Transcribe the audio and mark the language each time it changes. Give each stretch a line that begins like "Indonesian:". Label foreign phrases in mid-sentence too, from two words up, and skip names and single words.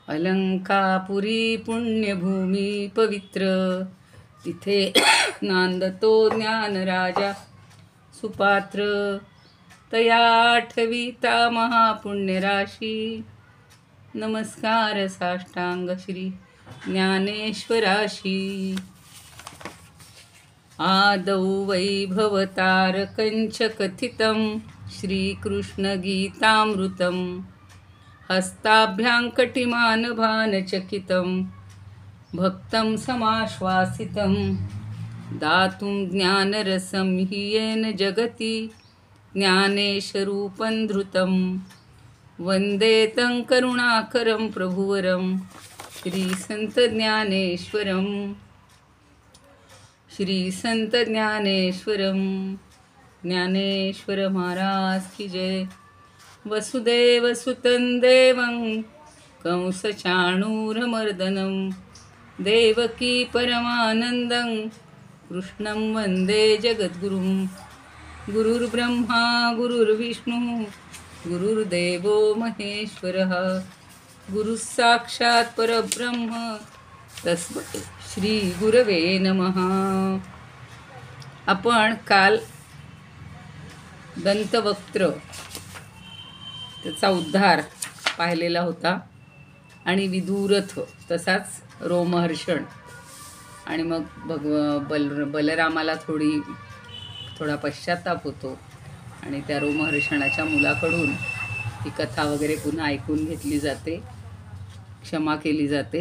Marathi: अलंकापुरी पुण्यभूमी पवित्र, तिथे नांदतो ज्ञानराजा सुपात्र. तया आठविता महापुण्यराशी, नमस्कार साष्टांग श्री ज्ञानेश्वराशी.
Sanskrit: आदौ वैभवतारकञ्च कथितं श्रीकृष्णगीतामृतं, हस्ताभ्यां कटिमानभानचकितं भक्तं समाश्वासितं, दातुं ज्ञानरसं हि येन जगति ज्ञानेशरूपं धृतं. वन्दे तं करुणाकरं प्रभुवरं श्रीसंतज्ञानेश्वरं. श्री संत ज्ञानेश्वरम.
Hindi: ज्ञानेश्वर महाराज की जय.
Sanskrit: वसुदेव सुतं देवं कंसचाणूरमर्दनं, देवकी परमानन्दं कृष्णं वन्दे जगद्गुरुं. गुरुर्ब्रह्मा गुरुर्विष्णु गुरुर्देवो महेश्वरः, गुरुः साक्षात् परब्रह्म तस्मै श्री गुरवे नमः.
Marathi: आपण काल दंतवक्त्र त्याचा उद्धार पाहिलेला होता आणि विदुरथ तसाच रोमहर्षण, आणि मग बलरामाला थोडा पश्चाताप होतो आणि त्या रोमहर्षणाच्या मुलाकडून ही कथा वगैरे पुन्हा ऐकून घेतली जाते, क्षमा केली जाते.